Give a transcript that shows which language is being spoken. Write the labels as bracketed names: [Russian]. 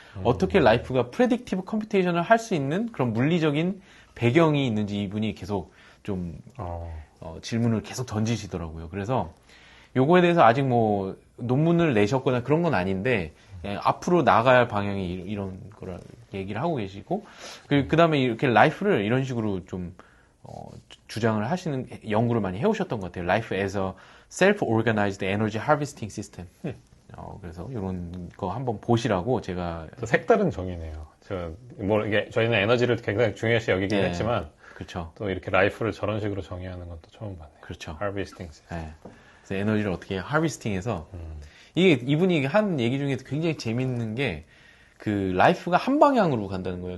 [Korean] 어떻게 라이프가 프레딕티브 컴퓨테이션을 할 수 있는 그런 물리적인 배경이 있는지 이분이 계속 좀 질문을 계속 던지시더라고요. 그래서 요거에 대해서 아직 뭐 논문을 내셨거나 그런 건 아닌데 앞으로 나가야 할 방향이 이런 거라 얘기를 하고 계시고 그 다음에 이렇게 라이프를 이런 식으로 좀 주장을 하시는 연구를 많이 해오셨던 것 같아요. [English] Life as a self-organized energy harvesting system. [Korean] 그래서 이런 거 한번 보시라고 제가 또 색다른 정의네요. 이게 저희는 에너지를 굉장히 중요시 여기긴 했지만 그렇죠. 또 이렇게 라이프를 저런 식으로 정의하는 것도 처음 봤네요. 그렇죠. [English] harvesting system. [Korean] 네. 그래서 에너지를 어떻게 하비스팅해서 이분이 한 얘기 중에 굉장히 재밌는 게 그 라이프가 한 방향으로 간다는 거예요.